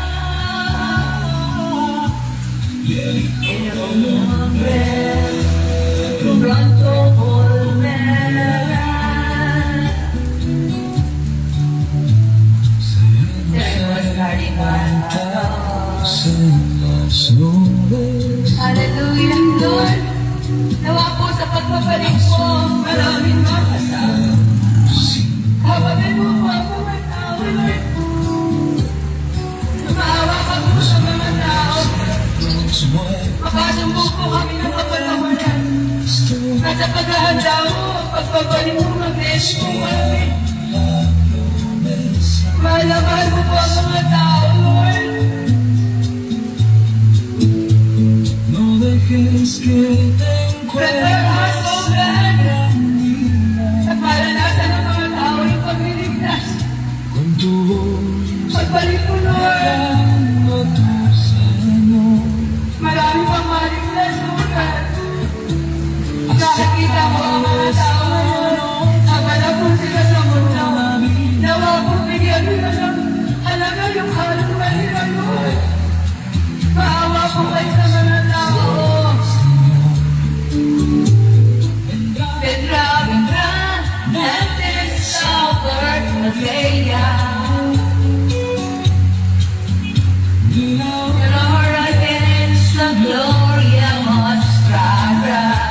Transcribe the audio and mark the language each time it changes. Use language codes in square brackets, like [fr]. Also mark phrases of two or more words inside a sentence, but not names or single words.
[es] El hombre pronto volverá. Debemos estar igualados. en las nubes. [en] Hallelujah, Lord. [tl] Nawa po sa pagpapalit mo, maraming makasama. Kapatid mo po ang mga tao, Lord. Maawa ka po sa mga tao. Makasumbong po kami ng kapatawaran. At sa paghahanda mo, pagpabalik mo, mag-bless mo kami. Mahal mo po ang mga tao, Lord. [es] No dejes que te [en] Prepare us, O God. [tl] At maranasan ng mga tao yung pagliligtas. [es] con tu voz [tl] Pagbalik mo, Lord. [es] a tu Señor. [tl] Marami pang maligtas, O God. Nakakita ko ang mga tao ngayon. Nagalap po sila sa mundo. Nawa po bigyan nila ng halaga yung kaluman nila, Lord. Maawa po kayo sa mga tao. [es] Vendrá, vendrá, antes salvar la bella. Pero ahora tienes la gloria mostrada.